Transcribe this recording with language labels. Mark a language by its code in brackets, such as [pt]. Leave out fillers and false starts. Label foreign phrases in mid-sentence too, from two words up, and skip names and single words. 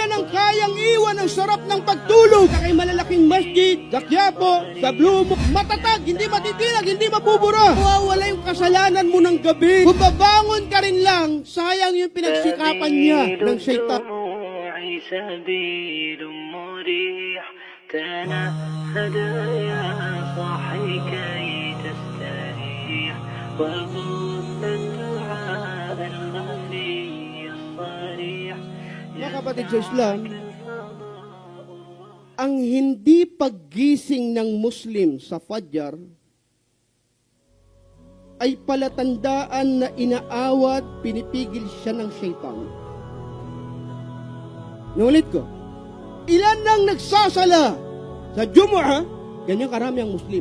[tl] ang kayang iwan ang sarap ng pagtulog sa kay malalaking masjid, sa Quiapo, sa Blumo. Matatag, hindi matitinag, hindi mabubura. Mawawala yung kasalanan mo ng gabi. Kung babangon ka rin lang, sayang yung pinagsikapan niya ng syaitan. [ar] سبيل مريح تنهد يا صاحي كي تستريح وغص الدعاء الخفي الصريح. [tl] Mga kapatid sa Islam, ang hindi paggising ng Muslim sa Fajr ay palatandaan na inaawat, pinipigil siya ng syaitan. Nulit ko, ilan nang nagsasala sa Jumu'ah, ganyan karami ang Muslim.